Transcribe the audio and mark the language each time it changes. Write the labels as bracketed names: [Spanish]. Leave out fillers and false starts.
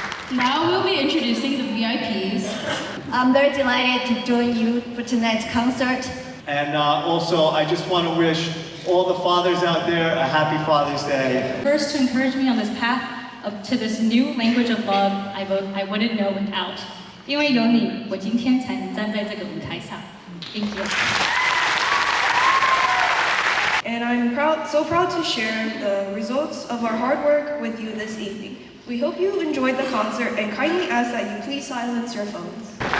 [English] Now we'll be introducing the VIPs. I'm very delighted to join you for tonight's concert. And also, I just want to wish all the fathers out there a happy Father's Day. First, to encourage me on this path to this new language of love, I wouldn't know without. [Chinese] 因为有你，我今天才能站在这个舞台上。 [English] Thank you. And I'm so proud to share the results of our hard work with you this evening. We hope you enjoyed the concert and kindly ask that you please silence your phones.